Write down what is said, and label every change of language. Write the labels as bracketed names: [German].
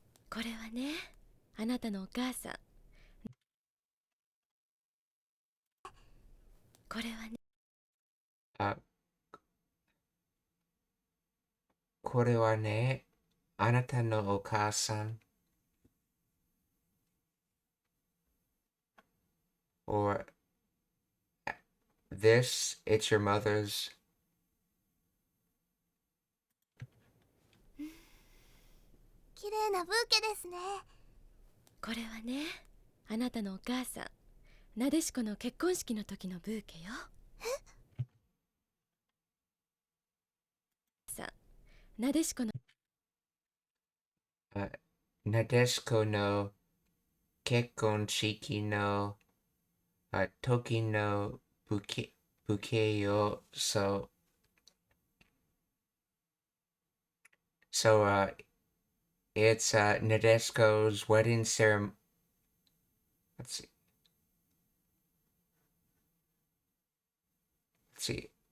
[Japanese] これはね、あなたのお母さん。これはね。これはね、あなたのお母さん。 [English] Or this, it's your mother's. [Japanese] 綺麗なブーケですね。これはね、あなたのお母さん。なでしこの結婚式の時のブーケよ。さ、なでしこのなでしこの結婚式の時のブケよ。 [English] So it's Nadeshko's wedding ceremony. Let's see. Let's see.